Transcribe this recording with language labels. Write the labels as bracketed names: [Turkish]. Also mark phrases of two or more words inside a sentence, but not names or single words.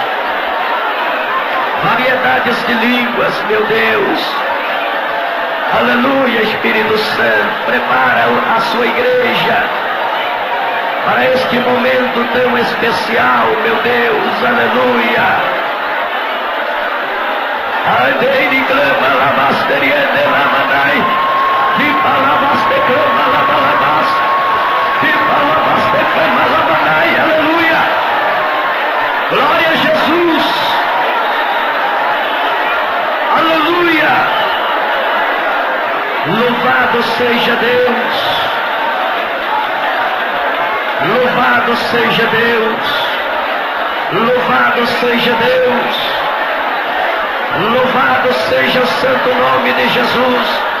[Portuguese] Variedades de línguas, meu Deus. Aleluia, Espírito Santo. Prepara a sua igreja para este momento tão especial, meu Deus, aleluia. Andei de clama, labasteriande, lamanai, vipa labaste, clama, labalabas, vipa labaste, clama, lamanai, aleluia. Glória a Jesus, aleluia. Louvado seja Deus. Louvado seja Deus, louvado seja Deus, louvado seja o santo nome de Jesus.